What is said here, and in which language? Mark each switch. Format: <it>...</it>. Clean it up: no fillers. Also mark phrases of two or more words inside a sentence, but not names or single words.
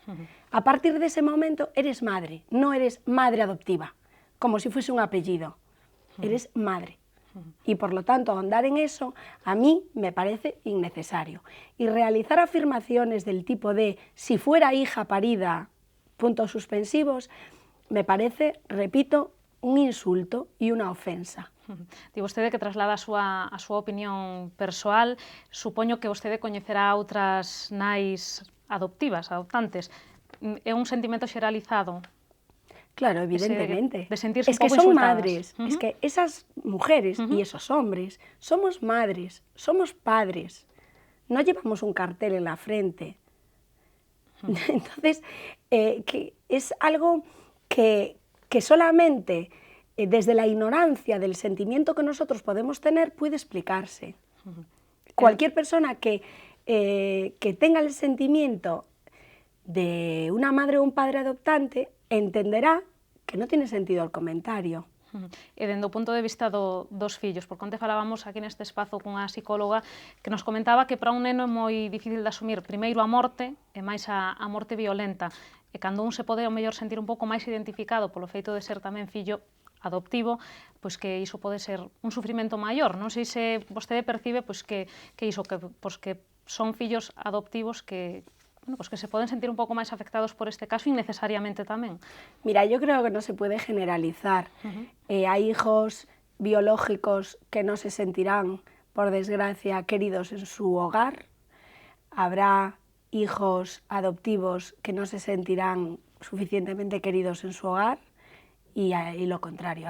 <es>A partir de ese momento eres madre, no eres madre adoptiva, como si fuese un apellido, eres madre. Y por lo tanto, ahondar en eso a mí me parece innecesario. Y realizar afirmaciones del tipo de si fuera hija parida, puntos suspensivos, me parece, repito, un insulto y una ofensa.</es> <gl>Di vostede que traslada a súa opinión persoal, supoño que vostede coñecerá outras nais adoptivas, adoptantes. É un sentimento xeralizado? Claro, evidentemente. De sentirse</gl> <es>es</es> <gl>un</gl> <es>que</es> <gl>pouco</gl> <es>son</es> <gl>insultadas.</gl> <es>madres, es que esas mujeres y esos hombres somos madres, somos padres, no llevamos un cartel en la frente. Entonces, que es algo que solamente desde la ignorancia del sentimiento que nosotros podemos tener puede explicarse. Cualquier persona que tenga el sentimiento de una madre o un padre adoptante entenderá que non tiene sentido el comentario.</es> <gl>E dende o punto de vista dos fillos, porque onte falábamos aquí neste espazo cunha psicóloga que nos comentaba que para un neno é moi difícil de asumir primeiro a morte e máis a morte violenta, e cando un se pode ao mellor sentir un pouco máis identificado polo feito de ser tamén fillo adoptivo, pois que iso pode ser un sufrimento maior. Non sei se vostede percibe pois que iso, que son fillos adoptivos que</gl> <es>pues que se pueden sentir un poco más afectados por este caso innecesariamente también. Mira, yo creo que no se puede generalizar. Hay hijos biológicos que no se sentirán, por desgracia, queridos en su hogar. Habrá hijos adoptivos que no se sentirán suficientemente queridos en su hogar y lo contrario.</es>